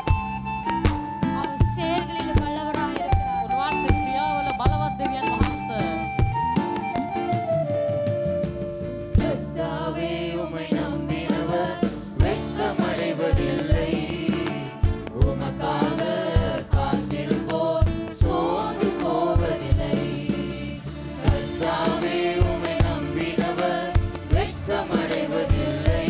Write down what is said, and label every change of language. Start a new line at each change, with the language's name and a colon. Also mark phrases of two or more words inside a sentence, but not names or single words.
Tamil: அவர் செயல்களில் வல்லவராய் இருக்கிறார்.
Sinhala: උන්වහන්සේ ක්‍රියාවල බලවත් දෙවියන් වහන්සේ.
Tamil: கர்த்தாவே உம்மை நம்பினவர் வெட்கமடைவதில்லை. உமக்காக காத்திருப்போர் சோர்ந்து போவதில்லை. கர்த்தாவே உம்மை நம்பினவர் வெட்கமடைவதில்லை.